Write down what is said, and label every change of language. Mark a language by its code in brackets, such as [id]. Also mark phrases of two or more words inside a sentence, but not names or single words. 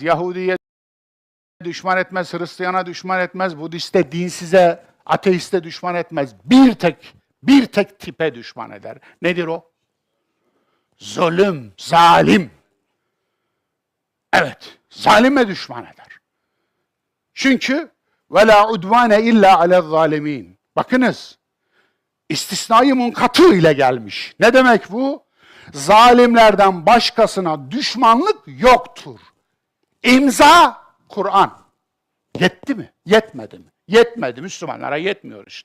[tr] Yahudiye düşman etmez, Hristiyana düşman etmez, Budiste, dinsize, ateiste düşman etmez. Bir tek tipe düşman eder. Nedir o? Zulüm, zalim. Evet, zalime düşman eder. [ar] Çünkü وَلَا عُدْوَانَ اِلَّا عَلَى الظَّالِم۪ينَ. [tr] Bakınız, istisnai munkatı ile gelmiş. Ne demek bu? Zalimlerden başkasına düşmanlık yoktur. İmza Kur'an. Yetti mi? Yetmedi mi? Yetmedi. Müslümanlara yetmiyor işte.